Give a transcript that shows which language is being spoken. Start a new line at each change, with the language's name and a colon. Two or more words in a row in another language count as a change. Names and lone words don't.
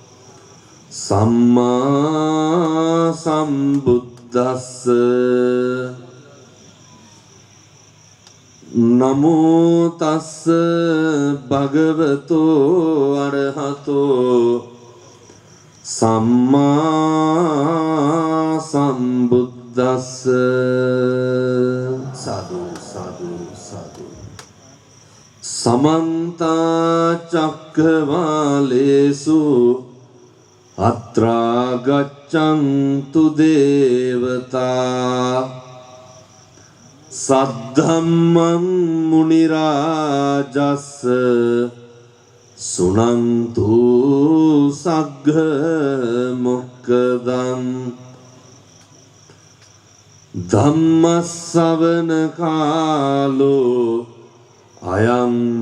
Pali: සම්මා සම්බුද්දස්ස නමෝ තස්ස භගවතු අරහතෝ සම්මා සම්බුද්දස්ස සාදු සාදු සාදු සමන්ත චක්කවාලේසු අත්‍රා ගච්ඡන්තු දේවතා සද්ධම්මං මුනි රාජස්ස සුනන්තු සග්ග මොක්ඛදං ධම්මස්සවන කාලෝ අයං